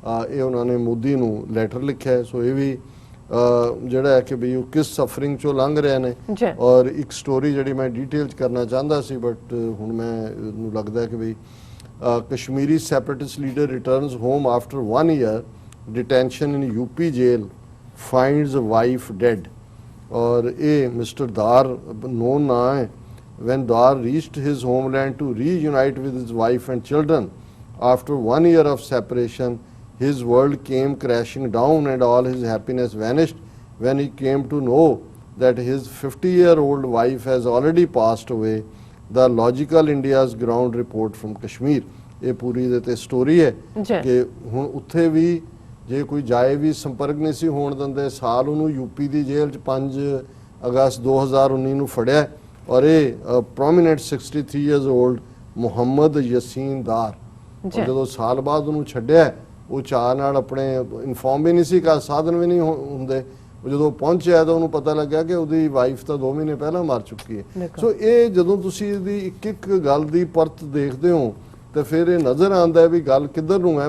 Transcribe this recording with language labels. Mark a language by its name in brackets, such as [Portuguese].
[Punjabi] ਇਹ ਉਹਨਾਂ ਨੇ ਮੋਦੀ ਨੂੰ ਲੈਟਰ ਲਿਖਿਆ। ਸੋ ਇਹ ਵੀ ਜਿਹੜਾ ਹੈ ਕਿ ਵੀ ਉਹ ਕਿਸ ਸਫਰਿੰਗ ਚੋਂ ਲੰਘ ਰਹੇ ਨੇ। ਔਰ ਇੱਕ ਸਟੋਰੀ ਜਿਹੜੀ ਮੈਂ ਡਿਟੇਲ 'ਚ ਕਰਨਾ ਚਾਹੁੰਦਾ ਸੀ ਬਟ ਹੁਣ ਮੈਨੂੰ ਲੱਗਦਾ ਕਿ ਵੀ [English] Kashmiri separatist leader returns home after 1 year detention in UP jail finds wife dead. [Punjabi] और ये मिस्टर दार नोन ना है। [English] When Dar reached his homeland to reunite with his wife and children after 1 year of separation, his world came crashing down and all his happiness vanished when he came to know that his 50-year-old wife has already passed away. The Logical India's ground report from Kashmir। [Punjabi] ये पूरी देते story है कि हुण उत्थे भी जे कोई जाए भी संपर्क नहीं सी होण दिंदे। साल उन्होंने यूपी की जेल 5 अगस्त 2019 ਨੂੰ ਫੜਿਆ और ये प्रोमिनेंट 63 years old ਮੁਹੰਮਦ ਯਸੀਨ ਦਾਰ। और ਜਦੋਂ ਸਾਲ ਬਾਅਦ ਉਹਨੂੰ ਛੱਡਿਆ ਉਹ ਚਾਹ ਨਾਲ ਆਪਣੇ ਇਨਫੋਰਮ ਵੀ ਨਹੀਂ ਸੀ ਕਰ ਸਾਧਨ ਵੀ ਨਹੀਂ ਹੁੰਦੇ। ਜਦੋਂ ਪਹੁੰਚਿਆ ਤਾਂ ਉਹਨੂੰ ਪਤਾ ਲੱਗਾ ਕਿ ਉਹਦੀ ਵਾਈਫ ਤਾਂ 2 ਮਹੀਨੇ ਪਹਿਲਾਂ ਮਰ ਚੁੱਕੀ ਹੈ। ਸੋ ਇਹ ਜਦੋਂ ਤੁਸੀਂ ਇਹਦੀ ਇੱਕ ਇੱਕ ਗੱਲ ਦੀ ਪਰਤ ਦੇਖਦੇ ਹੋ ਤੇ ਫਿਰ ਇਹ ਨਜ਼ਰ ਆਉਂਦਾ ਵੀ ਗੱਲ ਕਿੱਧਰ ਨੂੰ ਹੈ।